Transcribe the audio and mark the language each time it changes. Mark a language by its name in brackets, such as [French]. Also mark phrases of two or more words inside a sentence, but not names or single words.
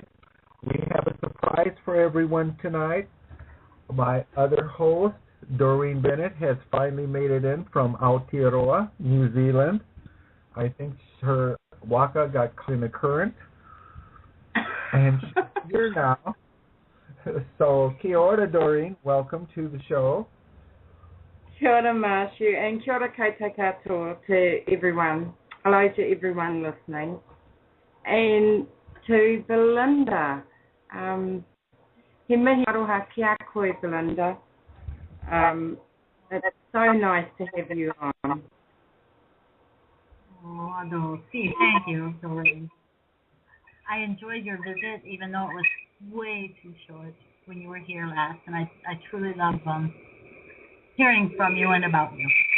[English] We have a surprise for everyone tonight. My other host, Doreen Bennett, has finally made it in from Aotearoa, New Zealand. I think her waka got caught in the current, and she's here now. So, [Māori] kia ora, [English] Doreen. Welcome to the show. [Māori] Kia ora, Mashu, and kia ora koutou katoa [English] to everyone. Hello to everyone listening. And to Belinda. [Māori] He mihi aroha kia koe, Belinda. [English] It's so nice to have you on. Oh, Adolfi, thank you, Doreen. I enjoyed your visit, even though it was way too short when you were here last, and I truly love hearing from you and about you.